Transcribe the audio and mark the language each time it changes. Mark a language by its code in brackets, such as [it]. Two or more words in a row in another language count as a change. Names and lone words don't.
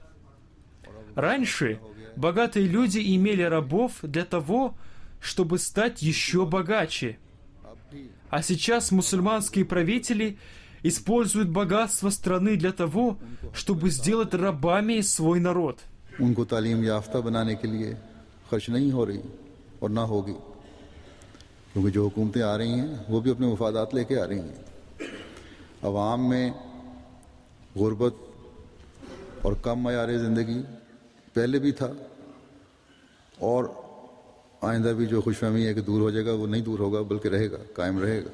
[ru] Раньше богатые люди имели рабов для того, чтобы стать еще богаче. А сейчас мусульманские правители используют богатство страны для того, чтобы сделать рабами свой народ. [ur] ان کو تعلیم یافتہ بنانے کے لیے خرچ نہیں ہو رہی اور نہ ہوگی، کیونکہ جو حکومتیں آ رہی ہیں وہ بھی اپنے مفادات لے کے آ رہی ہیں. عوام میں غربت اور کم معیار زندگی پہلے بھی تھا اور آئندہ بھی جو خوش فہمی ہے کہ دور ہو جائے گا، وہ نہیں دور ہوگا بلکہ رہے گا، قائم رہے گا.